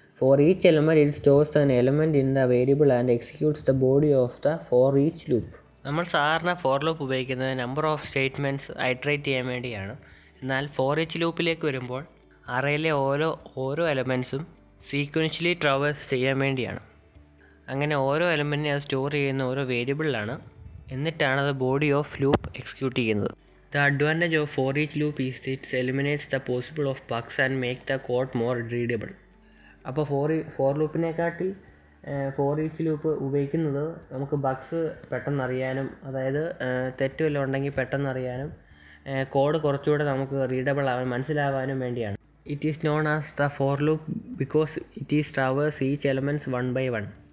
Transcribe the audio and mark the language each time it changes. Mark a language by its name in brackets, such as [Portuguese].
[English] For each element it stores an element in the variable and executes the body of the for each loop. [Malayalam] നമ്മൾ സാധാരണ for loop ഉപയോഗിക്കുന്നത് number of statements iterate ചെയ്യാൻ വേണ്ടിയാണ്. എന്നാൽ for each ലൂപ്പിലേക്ക് വരുമ്പോൾ അറേയിലെ ഓരോ എലമെൻറ്റ്സും sequentially traverse ചെയ്യാൻ വേണ്ടിയാണ്. അങ്ങനെ ഓരോ എലമെൻറ്റിനെ അത് സ്റ്റോർ ചെയ്യുന്ന ഓരോ വേരിയബിളിലാണ്. എന്നിട്ടാണ് അത് ബോഡി ഓഫ് ലൂപ്പ് എക്സിക്യൂട്ട് ചെയ്യുന്നത്. [English] The advantage of for each loop is it eliminates the possible of bugs and make the code more readable. [Malayalam] അപ്പോൾ ഫോർ ലൂപ്പിനെക്കാട്ടി ഫോർ ഈച്ച് ലൂപ്പ് ഉപയോഗിക്കുന്നത് നമുക്ക് ബഗ്സ് പെട്ടെന്ന് അറിയാനും, അതായത് തെറ്റ് വല്ലതും ഉണ്ടെങ്കിൽ പെട്ടെന്ന് അറിയാനും, കോഡ് കുറച്ചുകൂടെ നമുക്ക് റീഡബിൾ ആവാൻ മനസ്സിലാവാനും വേണ്ടിയാണ്. [English] It is known as the for loop because it is traverse each elements one by one.